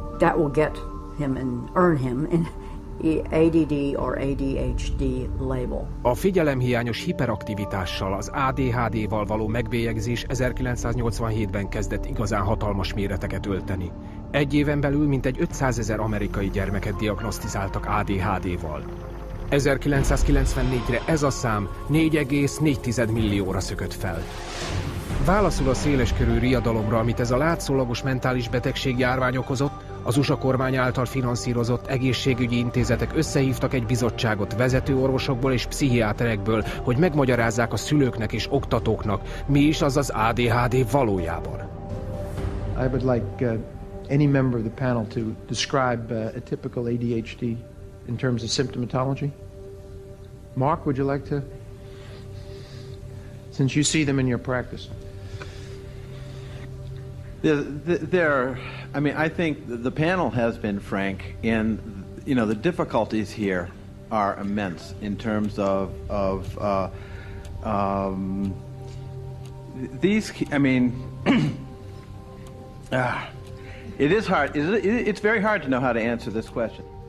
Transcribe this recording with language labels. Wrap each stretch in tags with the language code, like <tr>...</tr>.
<en>That will get him and earn him an ADD or ADHD label.</en> <hu>A figyelemhiányos hiperaktivitással, az ADHD-val való megbélyegzés 1987-ben kezdett igazán hatalmas méreteket ölteni. Egy éven belül mintegy 500 000 amerikai gyermeket diagnosztizáltak ADHD-val. 1994-re ez a szám 4,4 millióra szökött fel. Válaszul a széleskörű riadalomra, amit ez a látszólagos mentális betegség járvány okozott, az USA kormány által finanszírozott egészségügyi intézetek összehívtak egy bizottságot vezető orvosokból és pszichiáterekből, hogy megmagyarázzák a szülőknek és oktatóknak, mi is az az ADHD valójában.</hu> <en>I would like any member of the panel to describe a typical ADHD in terms of symptomatology. Mark, would you like to? Since you see them in your practice. I mean, I think the panel has been frank in, the difficulties here are immense in terms of these, I mean, it is hard, it's very hard to know how to answer this question.</en>